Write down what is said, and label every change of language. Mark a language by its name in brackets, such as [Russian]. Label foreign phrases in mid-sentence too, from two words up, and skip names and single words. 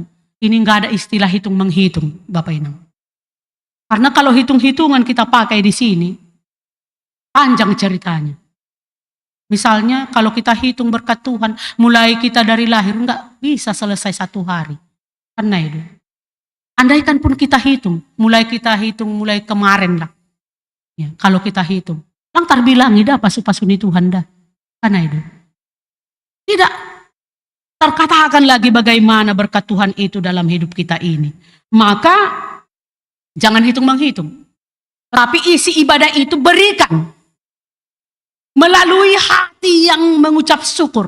[Indonesian] Ini nggak ada istilah hitung-menghitung Bapak Inang. Karena kalau hitung-hitungan kita pakai di sini, panjang ceritanya. Misalnya kalau kita hitung berkat Tuhan, mulai kita dari lahir, enggak bisa selesai 1 hari. Karena itu. Andaikan pun kita hitung, mulai kemarin lah. Ya, kalau kita hitung, [Batak Simalungun] lang terbilang ida pasu-pasu ni Tuhan dah. [Indonesian] Karena itu. Tidak. terkatakan lagi bagaimana berkat Tuhan itu dalam hidup kita ini. Maka jangan hitung-menghitung. Tapi isi ibadah itu berikan melalui hati yang mengucap syukur.